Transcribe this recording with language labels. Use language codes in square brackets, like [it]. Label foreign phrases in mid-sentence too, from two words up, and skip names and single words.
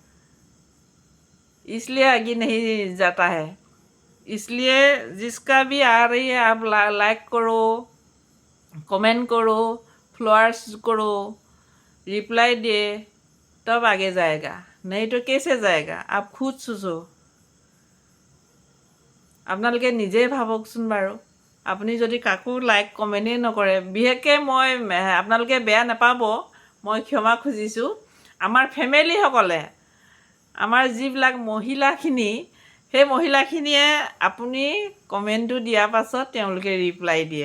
[hi] इसलिए आगे नहीं जाता है। इसलिए जिसका भी आ रही है आप लाइक करो, कमेंट करो, फॉलोअर्स करो, रिप्लाई दे, तब आगे जाएगा। नहीं तो कैसे जाएगा? आप खुद सोचो। [as] আপোনালোকে নিজেই ভাবকচোন বাৰু। আপুনি যদি কাকো লাইক কমেণ্টেই নকৰে, বিশেষকৈ মই আপোনালোকে বেয়া নাপাব, মই ক্ষমা খুজিছোঁ। আমাৰ ফেমিলিসকলে, আমাৰ যিবিলাক মহিলাখিনি, সেই মহিলাখিনিয়ে আপুনি কমেণ্টটো দিয়াৰ পাছত তেওঁলোকে ৰিপ্লাই দিয়ে।